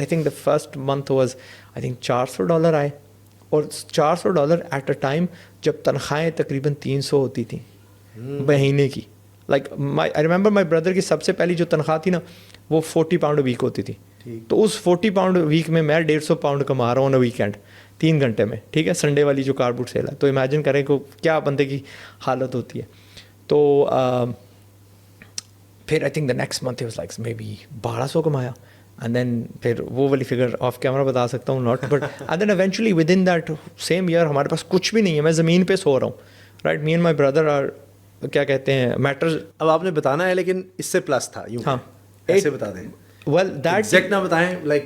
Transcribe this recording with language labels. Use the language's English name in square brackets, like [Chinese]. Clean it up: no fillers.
[English] I think the first month was I think $400 آئے, اور $400 at a time [Urdu] جب تنخواہیں تقریباً 300 ہوتی تھیں مہینے کی. [English] like I remember my brother [Urdu] کی سب سے پہلی جو تنخواہ تھی نا وہ 40 پاؤنڈ ویک ہوتی تھی. تو اس 40 پاؤنڈ ویک میں 150 پاؤنڈ کما رہا ہوں ویکینڈ 3 گھنٹے میں, ٹھیک ہے, سنڈے والی جو کار بوٹ سیل ہے. تو امیجن کریں کہ کیا بندے کی حالت ہوتی ہے. تو پھر [English] I think the next month was like maybe 1200 [Urdu] کمایا. [English] and then [Urdu] پھر وہ والی فگر آف کیمرہ بتا سکتا ہوں not, [English] but and then eventually within that same year [Urdu] ہمارے پاس کچھ بھی نہیں ہے, میں زمین پہ سو رہا ہوں, [English] Right. Me and my brother are [Urdu] کیا کہتے ہیں [English] Matters. [Urdu] اب آپ نے بتانا ہے لیکن اس سے پلس تھا, یوں ہاں ایسے بتا دیں. [English] well that [Urdu] ایگزیکٹ نہ بتائیں, لائک